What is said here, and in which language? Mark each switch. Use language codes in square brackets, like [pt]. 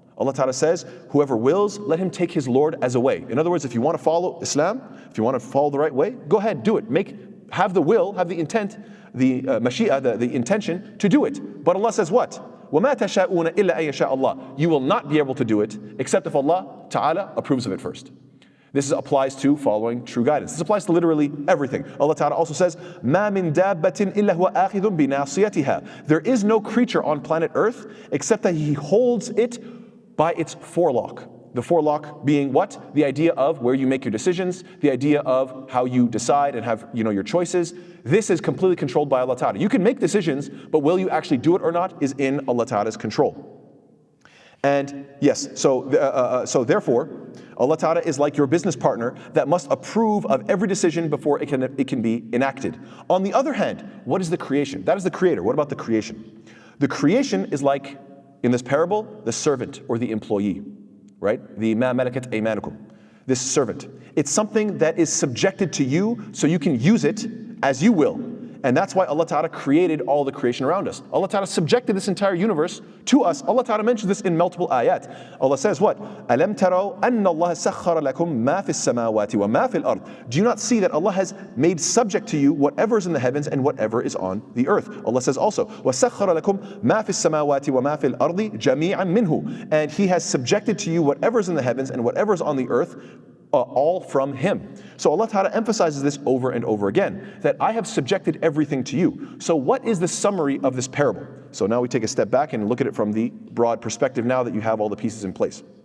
[en] Allah Ta'ala says, whoever wills, let him take his Lord as a way. In other words, if you want to follow Islam, if you want to follow the right way, go ahead, do it. Have the will, have the intent, the mashi'a, the intention to do it. But Allah says what? [ar] وَمَا تَشَاءُونَ إِلَّا أَن يَشَاءَ اللَّهُ. [en] You will not be able to do it except if Allah Ta'ala approves of it first. This applies to following true guidance. This applies to literally everything. Allah Ta'ala also says, [ar] مَا مِن دَابَّةٍ إِلَّا هُوَ آخِذٌ بِنَاصِيَتِهَا. [en] There is no creature on planet Earth except that He holds it by its forelock. The forelock being what? The idea of where you make your decisions, the idea of how you decide and have your choices. This is completely controlled by Allah Ta'ala. You can make decisions, but will you actually do it or not is in Allah Ta'ala's control. And yes, so therefore, Allah Ta'ala is like your business partner that must approve of every decision before it can be enacted. On the other hand, what is the creation? That is the creator. What about the creation? The creation is like, in this parable, the servant or the employee. Right? The [ar] ma malakat aymanukum. [en] This servant. It's something that is subjected to you so you can use it as you will. And that's why Allah Ta'ala created all the creation around us. Allah Ta'ala subjected this entire universe to us. Allah Ta'ala mentions this in multiple ayat. Allah says what? [ar] أَلَمْ تَرَوْا أَنَّ اللَّهَ سَخَّرَ لَكُم مَا فِي السَّمَاوَاتِ وَمَا فِي الْأَرْضِ. [en] Do you not see that Allah has made subject to you whatever is in the heavens and whatever is on the earth? Allah says also, [ar] وَسَخَّرَ لَكُم مَا فِي السَّمَاوَاتِ وَمَا فِي الْأَرْضِ جَمِيعًا مِنْهُ. [en] And He has subjected to you whatever is in the heavens and whatever is on the earth, all from Him. So Allah Ta'ala emphasizes this over and over again, that I have subjected everything to you. So what is the summary of this parable? So now we take a step back and look at it from the broad perspective now that you have all the pieces in place.